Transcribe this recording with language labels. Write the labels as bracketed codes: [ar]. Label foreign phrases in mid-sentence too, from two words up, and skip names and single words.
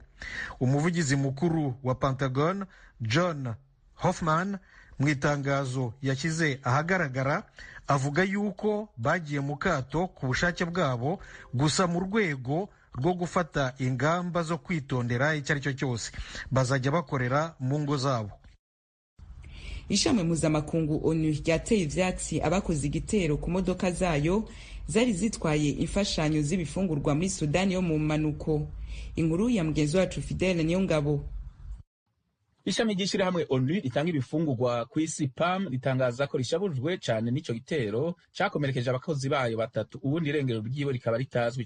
[rw] Umuvugizi mukuru wa Pentagon John Hoffman mu itangazo yashyize ahagaragara avuga yuko bagiye mu kato ku bushake bwabo gusa mu rwego rwo gufata ingamba zo kwitondera icyo ari cyo cyose bazajya bakorera mu ngo zabo. [rn] Ishami mpuzamakungu ONU ryateye ivyatsi abakoze igitero ku modoka zayo zari zitwaye imfashanyo z'ibifungurwa muri Sudani yo mu manuko. Inkuru ya mugenzi wacu Fidel Niyongabo. ishami ry'ishirahamwe onu ritanga ibifungurwa ku isi pam ritangaza ko rishabujwe cane n'ico gitero cakomerekeje abakozi bayo batatu, ubundi irengero ryiwe rikaba ritazwi.